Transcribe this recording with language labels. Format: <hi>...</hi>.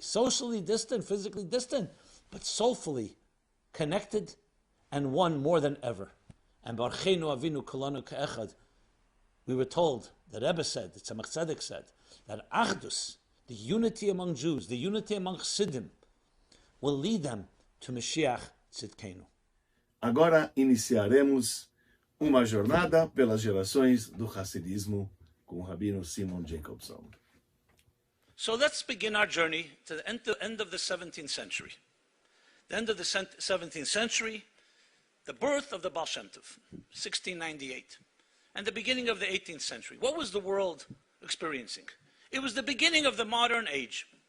<en>Socially distant, physically distant, but soulfully connected and one more than ever. And</en> <he>Barcheinu Avinu Kolanu Ka'echad,</he> <en>we were told, the Rebbe said, the Tzemach Tzedek said, that Achdus, the unity among Jews, the unity among Chassidim, will lead them to Mashiach Tzidkenu.</en> <pt>Agora iniciaremos uma jornada pelas gerações do Chassidismo com o Rabino Simon Jacobson.</pt> <en>So let's begin our journey to the end of the 17th century. The end of the 17th century, the birth of the Baal Shem Tov, 1698. And the beginning of the 18th century. What was the world experiencing? It was the beginning of the modern age.</en>